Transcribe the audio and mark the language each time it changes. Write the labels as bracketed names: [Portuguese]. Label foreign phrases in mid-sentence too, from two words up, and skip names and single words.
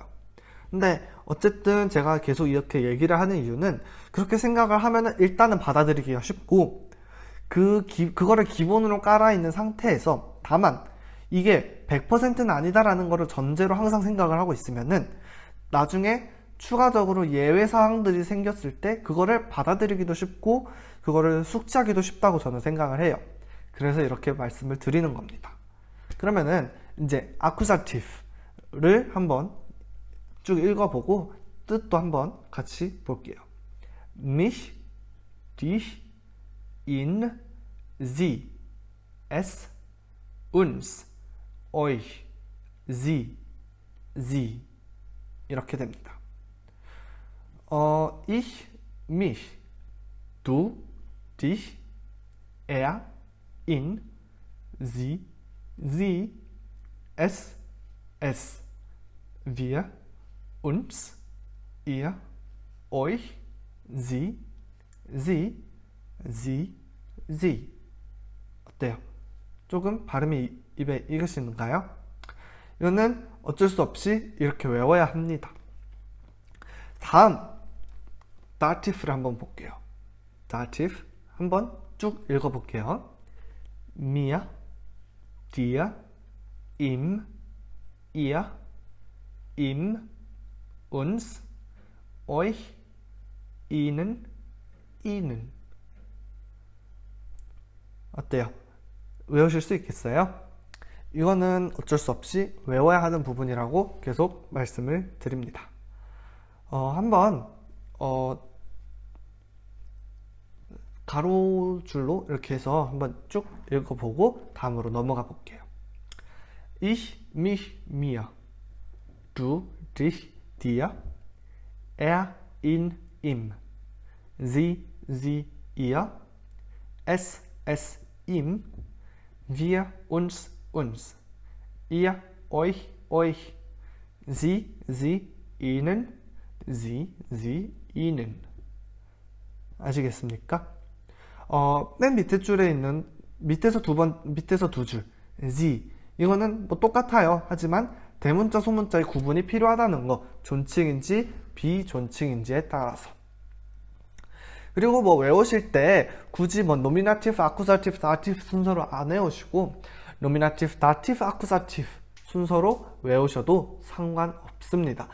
[Korean] 근데 어쨌든 제가 계속 이렇게 얘기를 하는 이유는 그렇게 생각을 하면은 일단은 받아들이기가 쉽고 그거를 기본으로 깔아 있는 상태에서 다만 이게 100%는 아니다라는 거를 전제로 항상 생각을 하고 있으면은 나중에 추가적으로 예외 사항들이 생겼을 때 그거를 받아들이기도 쉽고 그거를 숙지하기도 쉽다고 저는 생각을 해요. 그래서 이렇게 말씀을 드리는 겁니다. 그러면은 이제 accusative를 한번 쭉 읽어보고 뜻도 한번 같이 볼게요. [German] mich, dich, ihn, sie, es, uns, euch, sie [Korean] 이렇게 됩니다. [German] ich, mich, du, dich, er, ihn, sie, es, wir, uns, ihr, euch, sie. [Korean] 어때요? 조금 발음이 입에 익으시는가요? 이거는 어쩔 수 없이 이렇게 외워야 합니다. 다음 dative를 한번 볼게요. dative 한번 쭉 읽어볼게요. [German] mir, dir, ihm, ihr, ihm, uns, euch, ihnen, ihnen. [Korean] 어때요? 외우실 수 있겠어요? 이거는 어쩔 수 없이 외워야 하는 부분이라고 계속 말씀을 드립니다. 한번 가로줄로 이렇게 해서 한번 쭉 읽어보고 다음으로 넘어가 볼게요. [German] Ich, mich, mir. Du, dich, dir. Er, ihn, ihm. Sie, ihr. Es, ihm. Wir, uns, ihr, euch. Sie, ihnen. sie, ihnen. [Korean] 아시겠습니까? 맨 밑에 줄에 있는 밑에서 두 줄, sie 이거는 뭐 똑같아요. 하지만 대문자 소문자의 구분이 필요하다는 거, 존칭인지 비존칭인지에 따라서. 그리고 뭐 외우실 때 굳이 뭐 노미나티브, 아쿠사티브, 다티브 순서로 안 외우시고 노미나티브, 다티브, 아쿠사티브 순서로 외우셔도 상관없습니다.